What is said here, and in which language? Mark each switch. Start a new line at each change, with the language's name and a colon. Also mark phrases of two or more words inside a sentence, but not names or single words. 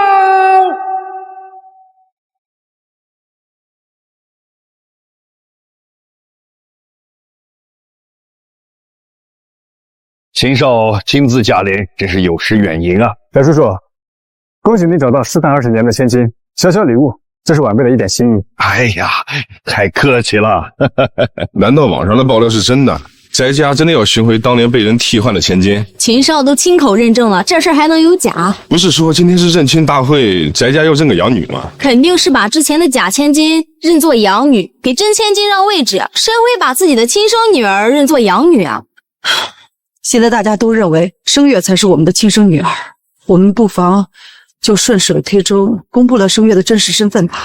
Chinese: 秦少親自駕臨，真是有失遠迎啊！翟叔叔，恭喜你找到失散20年的千金，小小禮物，這是晚輩的一點心意。哎呀，太客氣了。難道網上的爆料是真的？翟家真的要尋回當年被人替換的千金？秦少都親口認證了，這事還能有假？不是說今天是認親大會，翟家要認個養女嗎？肯定是把之前的假千金認作養女，給真千金讓位置。誰會把自己的親生女兒認作養女啊？現在大家都認為聲月才是我們的親生女兒，我們不妨就順水推舟，公布了聲月的真實身份吧。